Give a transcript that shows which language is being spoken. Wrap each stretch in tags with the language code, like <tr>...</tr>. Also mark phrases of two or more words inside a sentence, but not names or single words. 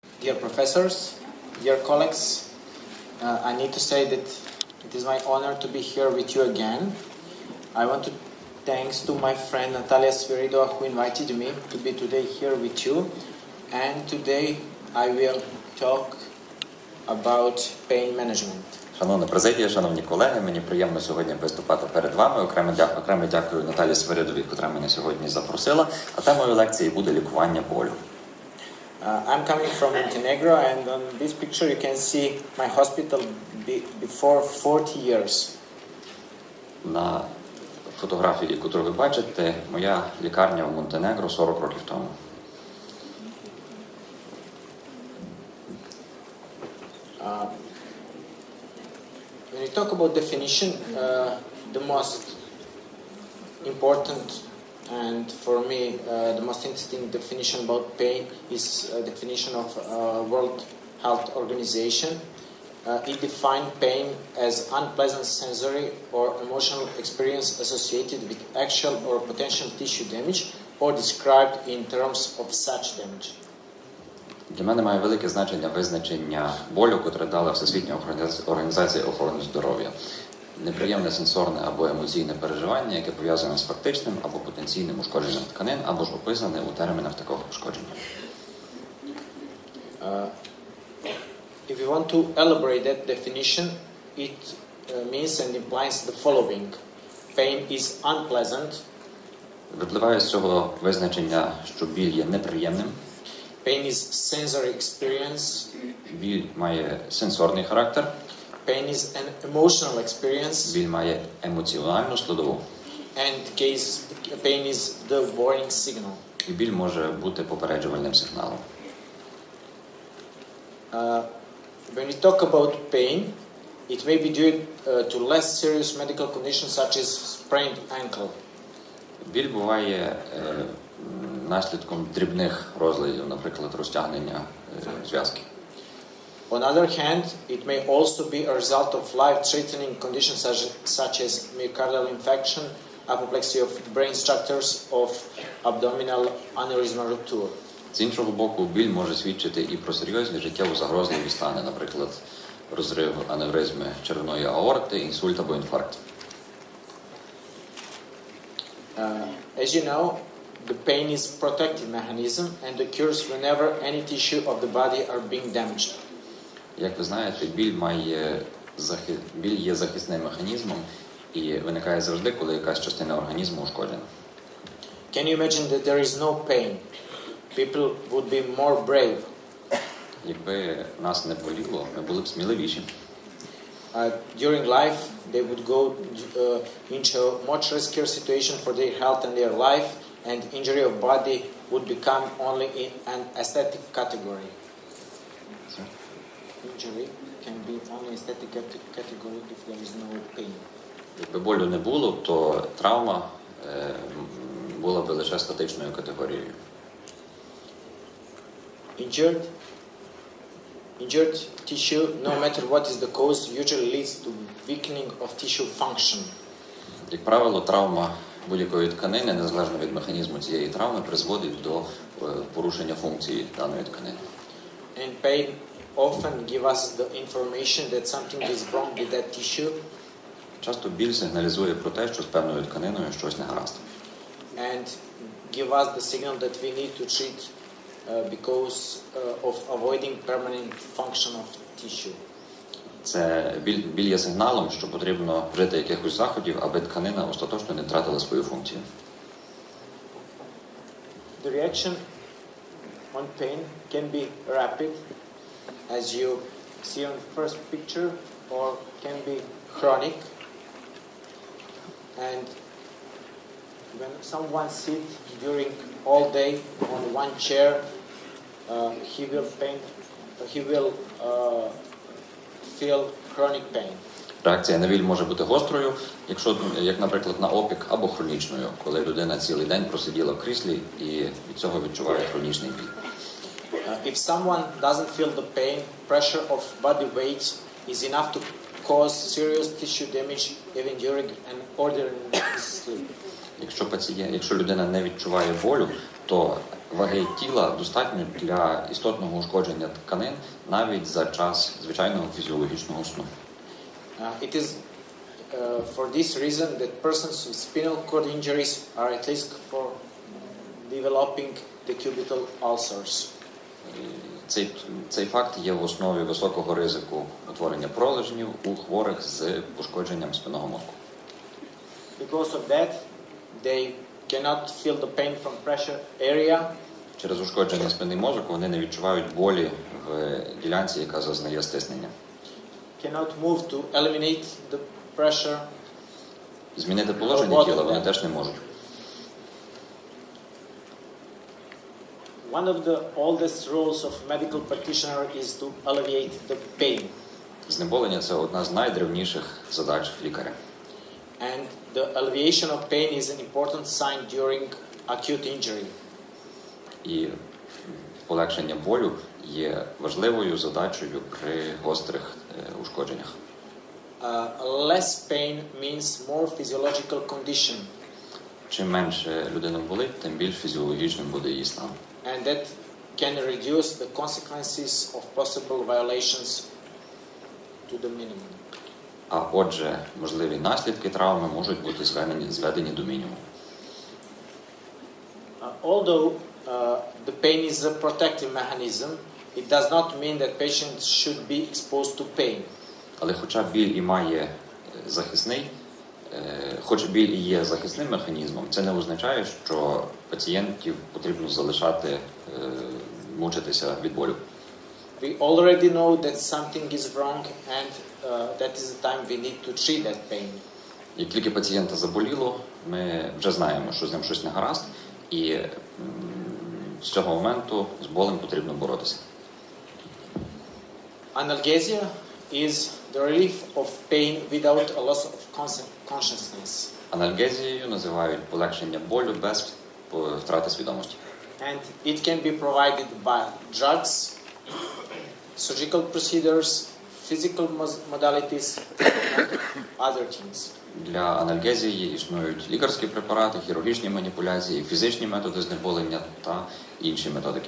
<en>Dear professors, dear colleagues, I need to say that it is my honor to be here with you again. I want to thanks to my friend Natalia Sviridova who invited me to be today here with you. And today I will talk about pain management.</en> <uk>Шановна президія, шановні колеги, мені приємно сьогодні виступати перед вами. Окремо дякую Наталі Свиридовій, яка мене сьогодні запросила. А темою лекції буде лікування болю.</uk> <en>I'm coming from Montenegro, and on this picture you can see my hospital before 40 years.</en> <uk>На фотографії, яку ви бачите, моя лікарня в Монтенегро 40 років тому.</uk> <en>When we talk about definition, the most important and for me the most interesting definition about pain is definition of World Health Organization. It defined pain as unpleasant sensory or emotional experience associated with actual or potential tissue damage or described in terms of such damage.</en> <uk>Для мене має велике значення визначення болю, котре дала Всесвітня організація охорони здоров'я. Неприємне сенсорне або емоційне переживання, яке пов'язане з фактичним або потенційним ушкодженням тканин, або ж описане у термінах такого ушкодження.</uk> <en>If you want to elaborate that definition, it means and implies the following. Pain is unpleasant.</en> <uk>Випливає з цього визначення, що біль є неприємним.</uk> <en>Pain is sensory experience.</en> <uk>Біль має сенсорний характер.</uk> <en>Pain is an emotional experience.</en> <uk>Біль має емоціональну складову.</uk> <en>And pain is the warning signal.</en> <uk>І біль може бути попереджувальним сигналом.</uk> <en>When we talk about pain, it may be due to less serious medical conditions such as sprained ankle.</en> <uk>Біль буває наслідком дрібних розладів, наприклад, розтягнення зв'язки.</uk> <en>On the other hand, it may also be a result of life-threatening conditions such as myocardial infarction, apoplexy of brain structures, of abdominal aneurysmal rupture.</en> <uk>З іншого боку, біль може свідчити і про серйозні життєво загрозливі стани, наприклад, розрив аневризми червної аорти, інсульт або інфаркт.</uk> <en>As you know, the pain is a protective mechanism and occurs whenever any tissue of the body are being damaged.</en> <uk>Як ви знаєте, біль є захисним механізмом і виникає завжди, коли якась частина організму ушкоджена.</uk> <en>Can you imagine that there is no pain? People would be more brave.</en> <uk>Якби нас не боліло, ми були б сміливіші.</uk> <en>During life, they would go into a much riskier situation for their health and their life, and injury of body would become only in an aesthetic category. Injury can be only aesthetic category if there is no pain.</en> <uk>Якби болю не було, то травма була б лише статичною категорією.</uk> <en>Injured tissue, no matter what is the cause, usually leads to weakening of tissue function.</en> <uk>Як правило, травма будь-якої тканини, незалежно від механізму цієї травми, призводить до порушення функції даної тканини.</uk> <en>And pain often give us the information that something is wrong with that tissue.</en> <uk>Часто біль сигналізує про те, що з певною тканиною щось не гаразд.</uk> <en>And give us the signal that we need to treat because of avoiding permanent function of tissue.</en> <uk>Це біль є сигналом, що потрібно вжити якихось заходів, аби тканина остаточно не втратила свою функцію.</uk> <en>The reaction on pain can be rapid, as you see on the first picture, or can be chronic. And when someone sits during all day on one chair, he will feel chronic pain.</en> <uk>Реакція на біль може бути гострою, якщо, як, наприклад, на опік, або хронічною, коли людина цілий день просиділа в кріслі і від цього відчуває хронічний біль.</uk> <en>If someone doesn't feel the pain, pressure of body weight is enough to cause serious tissue damage even during an ordinary sleep.</en> <uk>Якщо людина не відчуває болю, то ваги тіла достатньо для істотного ушкодження тканин навіть за час звичайного фізіологічного сну.</uk> <en>It is for this reason that persons with spinal cord injuries are at risk for developing decubital ulcers.</en> <uk>Цей факт є в основі високого ризику утворення пролежнів у хворих з пошкодженням спинного мозку.</uk> <en>Because of that, they cannot feel the pain from pressure area.</en> <uk>Через ушкодження спинний мозок вони не відчувають болі в ділянці, яка зазнає стиснення.</uk> <en>Cannot move to eliminate the pressure.</en> <uk>Змінити положення тіла вони теж не можуть.</uk> <en>One of the oldest roles of medical practitioner is to alleviate the pain.</en> <uk>Знеболення – це одна з найдревніших задач лікаря.</uk> <en>And the alleviation of pain is an important sign during acute injury.</en> <uk>І полегшення болю є важливою задачею при гострих ушкодженнях.</uk> <en>Less pain means more physiological condition.</en> <uk>Чим менше людина болить, тим більш фізіологічним буде її стан.</uk> <en>And that can reduce the consequences of possible violations to the minimum.</en> <uk>А отже, можливі наслідки травми можуть бути зведені до мінімуму.</uk> <en>Although the pain is a protective mechanism, it does not mean that patients should be exposed to pain.</en> <uk>Але хоча біль і має захисний, хоч біль і є захисним механізмом, це не означає, що пацієнтів потрібно залишати мучитися від болю.</uk> <en>We already know that something is wrong and that is the time we need to treat that pain.</en> <uk>Як тільки пацієнта заболіло, ми вже знаємо, що з ним щось не гаразд, і з цього моменту з болем потрібно боротися.</uk> <en>Analgesia is the relief of pain without a loss of consciousness.</en> <uk>Анальгезією називають полегшення болю без втрати свідомості.</uk> <en>And it can be provided by drugs, surgical procedures, physical modalities, and other things.</en> <uk>Для анальгезії існують лікарські препарати, хірургічні маніпуляції, фізичні методи знеболення та інші методики.</uk>